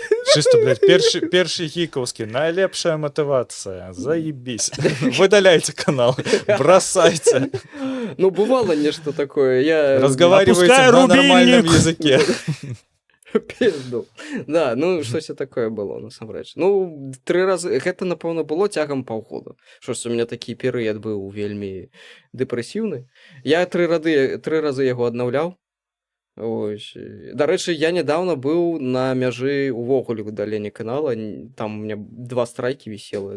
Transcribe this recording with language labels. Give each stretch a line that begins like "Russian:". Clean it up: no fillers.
Belarusian: Чисто, блядь, першы гікаўскі, найлепшая матывацыя, заебись. Выдаляйте канал, бросайте. Ну, бывало нешта такое.
Russian: Разговаривайте на нормальном языке. Пизду.
Belarusian: Да, ну, штось такое было, насамрэч. Ну, 3 разы, гэта, напэўна, было цягам паўгода. Штось
Russian: у меня
Belarusian: такі перыяд быў вельмі дэпрэсіўны. Я 3 разы яго аднаўляў. Ось. Дарэчы, я нядаўна быў на мяжы увогуле выдалення канала, там
Russian: у меня
Belarusian: 2 страйкі вісела.